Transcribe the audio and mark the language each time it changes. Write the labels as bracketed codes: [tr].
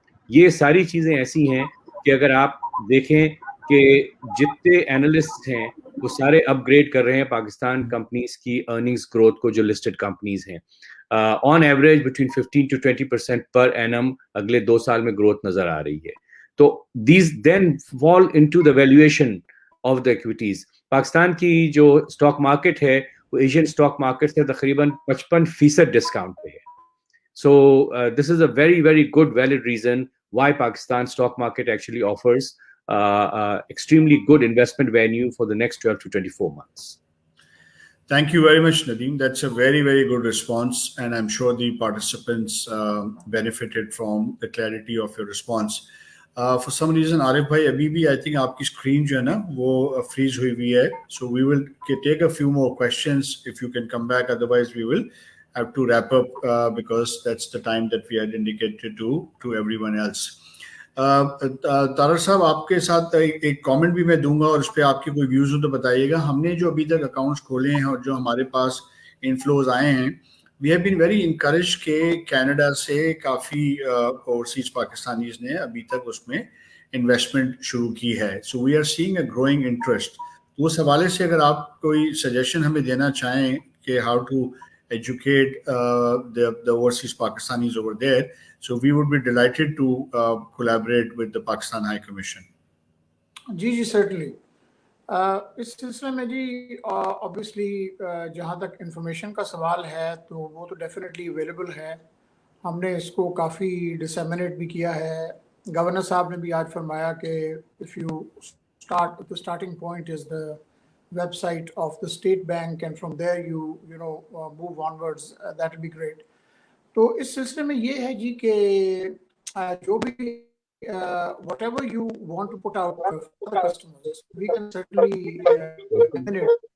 [ur] یہ ساری چیزیں ایسی ہیں کہ اگر آپ دیکھیں کہ جتنے اینالسٹ ہیں وہ سارے اپ گریڈ کر رہے ہیں پاکستان کمپنیز کی ارننگز گروتھ کو, جو لسٹڈ کمپنیز ہیں. [en] on average between [ur] 15 to 20% [en] per annum [ur] اگلے 2 سال میں گروتھ نظر آ رہی ہے. [en] تو these then fall into the valuation of the equities. [ur] Pakistan کی جو اسٹاک مارکیٹ ہے وہ ایشین اسٹاک مارکیٹ سے تقریباً 55% ڈسکاؤنٹ پہ ہے. [en] So this is a very, very good valid reason why Pakistan stock market actually offers extremely good investment value for the next 12 to 24 months. Thank you very much, Nadeem. That's a very, very good response, and I'm sure the participants benefited from the clarity of your response. For some reason, [ur] Arif bhai, abhi bhi [en] I think [ur] aapki screen jo hai na wo freeze hui hui hai. [en] So we will take a few more questions if you can come back. Otherwise, we will have to wrap up because that's the time that we had indicated to everyone else. [ur] تارر صاحب آپ کے ساتھ ایک comment بھی میں دوں گا اور اس پہ آپ کے کوئی ویوز ہو تو بتائیے گا. ہم نے جو ابھی تک اکاؤنٹس کھولے ہیں اور جو ہمارے پاس انفلوز آئے ہیں, [en] we have been very encourage [ur] کہ کینیڈا سے کافی اوورسیز پاکستانیز نے ابھی تک اس میں انویسٹمنٹ شروع کی ہے. [en] So we are seeing a growing interest. [ur] اس حوالے سے اگر آپ کوئی سجیشن ہمیں دینا چاہیں کہ [en] How to educate the overseas Pakistanis over there, so we would be delighted to collaborate with the Pakistan High Commission. [ur] جی certainly. اس سلسلے میں جی obviously جہاں تک انفارمیشن کا سوال ہے تو وہ تو ڈیفینیٹلی اویلیبل ہے. ہم نے اس کو کافی ڈسیمنیٹ بھی کیا ہے. گورنر صاحب نے بھی آج فرمایا کہ [en] if you start, the starting point is the website of the State Bank and from there you know move onwards, that will be great. [ur] تو اس سلسلے میں یہ ہے جی کہ جو بھی [en] whatever you want to put out for the customers, we can certainly manage.